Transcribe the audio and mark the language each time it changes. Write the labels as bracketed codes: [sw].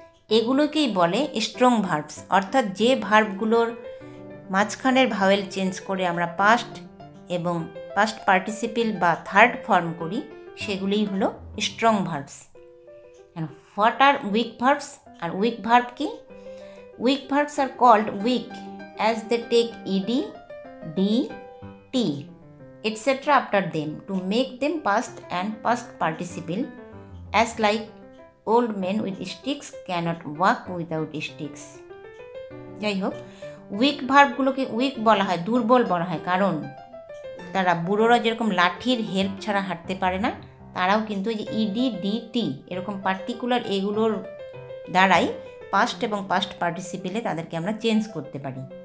[bn] এগুলোকেই বলে strong verbs. অর্থাৎ যে ভার্বগুলোর মাঝখানের ভাওয়েল চেঞ্জ করে আমরা পাস্ট এবং পাস্ট পার্টিসিপল বা থার্ড ফর্ম করি, সেগুলিই হলো strong verbs. [en] What are weak verbs? [bn] আর week verb কি? [en] Weak verbs are called weak as they take ED, D, T etc. after them to make them past and past participle, as like old men with sticks cannot walk without sticks. [bn] যাই হোক, week ভার্বগুলোকে week বলা হয়, দুর্বল বলা হয়, কারণ তারা বুড়োরা যেরকম লাঠির হেল্প ছাড়া হাঁটতে পারে না, তারাও কিন্তু এই যে ইডি, ডি, টি এরকম পার্টিকুলার এগুলোর দ্বারাই পাস্ট এবং পাস্ট পার্টিসিপেলে তাদেরকে আমরা চেঞ্জ করতে পারি।